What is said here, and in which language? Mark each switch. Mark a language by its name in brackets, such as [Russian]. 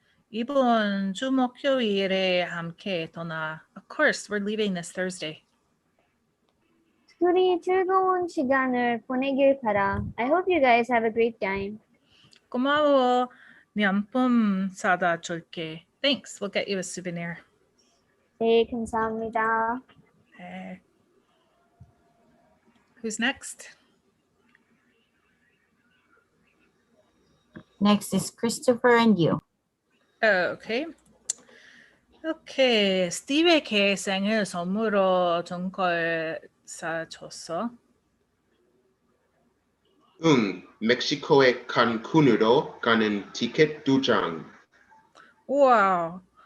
[Korean] 이번 주 목요일에 함께 떠나. [English] Of course, we're leaving this Thursday. [Korean] 둘이 즐거운 시간을 보내길 바라. [English] I hope you guys have a great time. [Korean] 고마워. 명품 사다 줄게. [English] Thanks. We'll get you a souvenir. [Korean] 네, 감사합니다. [English] Okay. Who's next? Next is Christopher and you. Okay. Okay. [Korean] 스티브에게 생일 선물로 준 걸 사줬어. 응, 멕시코의 칸쿤으로 가는 티켓 2장. 우와.